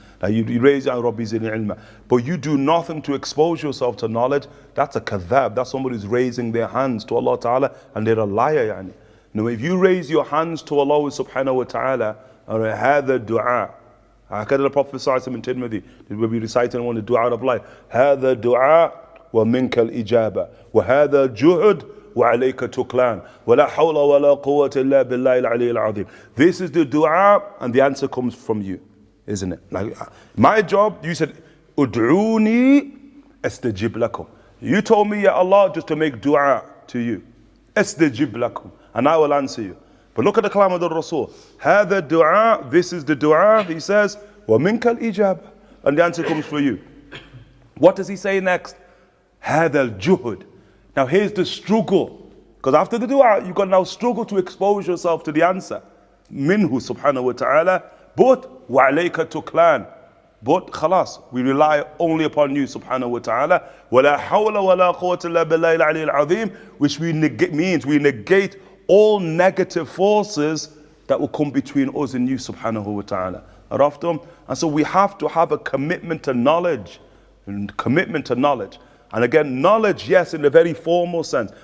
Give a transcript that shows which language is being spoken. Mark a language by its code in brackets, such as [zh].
[en] Now you raise your [ar] Rabbi zidni ilma, [en] but you do nothing to expose yourself to knowledge. That's a kadhab. That's somebody who's raising their hands to Allah Ta'ala, and they're a liar. If you raise your hands to Allah Subhanahu wa Ta'ala, [ar] هذا دعاء. [en] هكذا the Prophet ﷺ in Tirmidhi, we'll be reciting one of the dua of life. [ar] هذا دعاء ومنك الإجابة وهذا جهد وعليك تكلان ولا حول ولا قوة إلا بالله العلي العظيم. [en] This is the dua, and the answer comes from you, isn't it? Like my job, you said, [ar] ud'uni astajib lakum. [en] You told me, Ya Allah, just to make dua to you. [ar] Astajib lakum, [en] and I will answer you. But look at the kalam of the Rasul. هذا dua, this is the dua, he says, [ar] وَمِنْكَ الْإِجَابَةِ, [en] and the answer comes for you. What does he say next? [ar] هذا الجهد. [en] Now here's the struggle. Because after the dua, you've got to now struggle to expose yourself to the answer. [ar] Minhu subhanahu wa ta'ala. But وَعَلَيْكَ تُكْلَانِ. [en] But khalas, we rely only upon you subhanahu wa ta'ala. [ar] وَلَا حَوْلَ وَلَا قُوَّةَ إِلَّا بِاللَّهِ الْعَلِيِّ الْعَظِيمِ, [en] which means we negate all negative forces that will come between us and you subhanahu wa ta'ala. And so we have to have a commitment to knowledge. And again, knowledge, yes, in a very formal sense.